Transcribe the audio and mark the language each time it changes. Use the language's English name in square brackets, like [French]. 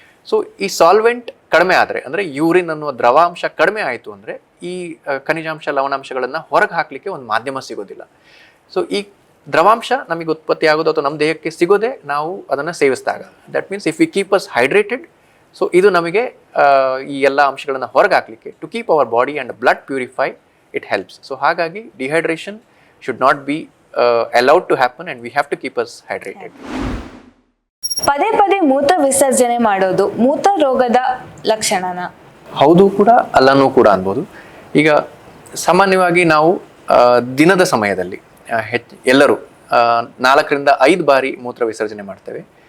[Kannada] So ಈ solvent ಕಡಿಮೆ ಆದರೆ ಅಂದರೆ ಯೂರಿನ್ ಅನ್ನುವ ದ್ರವಾಂಶ ಕಡಿಮೆ ಆಯಿತು ಅಂದರೆ ಈ ಖನಿಜಾಂಶ ಲವಣಾಂಶಗಳನ್ನು ಹೊರಗೆ ಹಾಕಲಿಕ್ಕೆ ಒಂದು ಮಾಧ್ಯಮ ಸಿಗೋದಿಲ್ಲ. ಸೊ ಈ ದ್ರವಾಂಶ ನಮಗೆ ಉತ್ಪತ್ತಿ ಆಗೋದು ಅಥವಾ ನಮ್ಮ ದೇಹಕ್ಕೆ ಸಿಗೋದೆ ನಾವು ಅದನ್ನು ಸೇವಿಸಿದಾಗ. [English] that means if we keep us hydrated, so [Kannada] ಇದು ನಮಗೆ ಈ ಎಲ್ಲ ಅಂಶಗಳನ್ನು ಹೊರಗೆ ಹಾಕಲಿಕ್ಕೆ [English] To keep our body and blood purify it helps. So [Kannada] ಹಾಗಾಗಿ [English] Dehydration should not be allowed to happen and we have to keep us hydrated. [Kannada] ಪದೇ ಪದೇ ಮೂತ್ರ ವಿಸರ್ಜನೆ ಮಾಡೋದು ಮೂತ್ರ ರೋಗದ ಲಕ್ಷಣನ? ಹೌದು ಕೂಡ ಅಲ್ಲನೂ ಕೂಡ ಅನ್ಬೋದು. ಈಗ ಸಾಮಾನ್ಯವಾಗಿ ನಾವು ದಿನದ ಸಮಯದಲ್ಲಿ ಎಲ್ಲರೂ 4-5 ಬಾರಿ ಮೂತ್ರ ವಿಸರ್ಜನೆ ಮಾಡ್ತೇವೆ.